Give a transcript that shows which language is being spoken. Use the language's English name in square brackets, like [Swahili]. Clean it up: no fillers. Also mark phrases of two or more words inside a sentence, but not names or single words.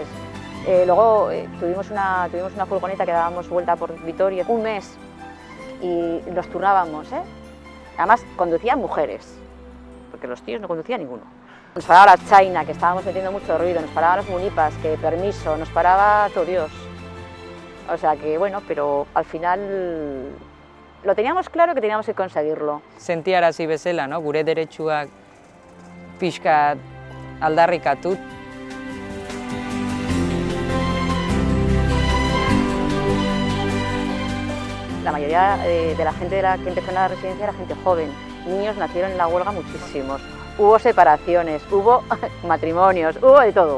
[Spanish] Luego tuvimos una furgoneta que dábamos vuelta por Vitoria un mes y nos turnábamos, Además conducían mujeres, porque los tíos no conducían ninguno. Nos paraba la China, que estábamos metiendo mucho ruido, nos paraban los munipas, que permiso, nos paraba todo Dios. O sea que bueno, pero al final lo teníamos claro que teníamos que conseguirlo. [Basque] Sentiarazi bezala, no? Gure deretsuak pixkat aldarrikatu. [Spanish] La mayoría de la gente que empezó en la residencia era gente joven. Niños nacieron en la huelga muchísimos. Hubo separaciones, hubo matrimonios, hubo de todo.